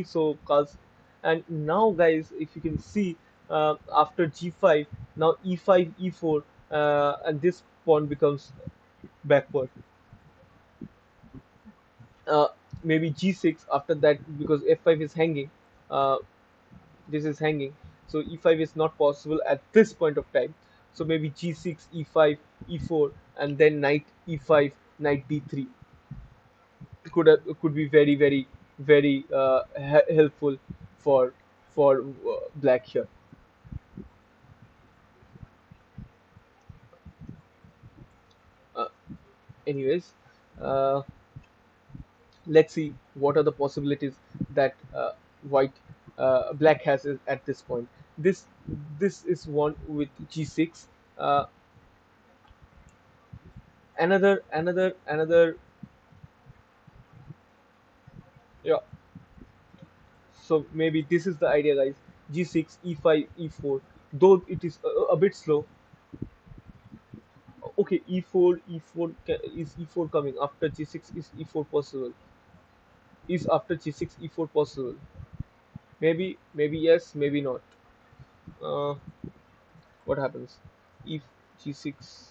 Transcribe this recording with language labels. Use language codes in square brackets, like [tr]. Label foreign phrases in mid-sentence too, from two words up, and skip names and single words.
[en] So cause, and now, guys, if you can see, after g5, now e5 e4, and this pawn becomes backward. uh, Maybe g6 after that, because f5 is hanging. uh, this is hanging, so e5 is not possible at this point of time. So maybe g6 e5 e4, and then knight e5, knight d3 could be very helpful for black here. Anyways, uh, let's see what are the possibilities that white black has at this point. This is one with g6. uh, another. Yeah, so maybe this is the idea, guys. G6, e5, e4, though it is a bit slow. Okay, e4, is e4 coming after g6? Is e4 possible? Is after g6 e4 possible? Maybe yes, maybe not. uh, what happens if g6?